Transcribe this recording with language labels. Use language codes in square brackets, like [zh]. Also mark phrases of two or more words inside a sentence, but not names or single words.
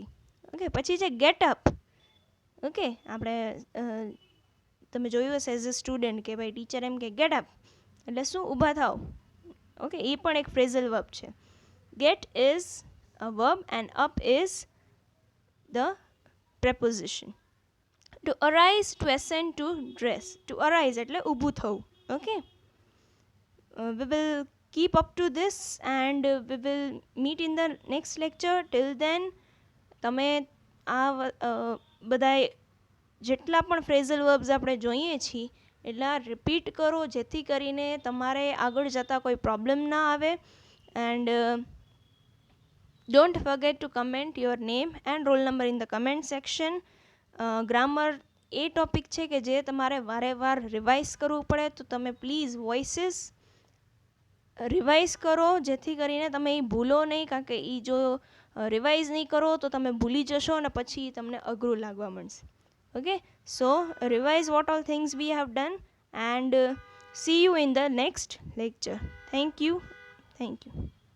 [gu] ઓકે, પછી છે [en] get up. [gu] ઓકે, આપણે તમે જોયું હશે [en] as a student [gu] કે ભાઈ ટીચર એમ કે [en] get up [gu] એટલે શું, ઊભા થાવ. [en] ઓકે, [gu] એ પણ એક [en] phrasal verb છે. get is a verb and up is the preposition. To arise, to ascend, to dress. To arise [gu] એટલે ઊભું થવું. [en] Okay, we will keep up to this and we will meet in the next lecture. Till then [gu] તમે આ બધા જેટલા પણ [en] phrasal verbs [gu] આપણે જોઈએ છીએ એટલા રિપીટ કરો, જેથી કરીને તમારે આગળ જતાં કોઈ પ્રોબ્લેમ ના આવે. [en] and don't forget to comment your name and roll number in the comment section. [gu] ગ્રામર એ ટોપિક છે કે જે તમારે વારે વાર રિવાઇઝ કરવું પડે, તો તમે [en] please voices revise [gu] કરો, જેથી કરીને તમે એ ભૂલો નહીં, કારણ કે એ જો રિવાઇઝ નહીં કરો તો તમે ભૂલી જશો અને પછી તમને અઘરું લાગવા માંડશે. [en] Okay, so revise what all things we have done and see you in the next lecture. Thank you.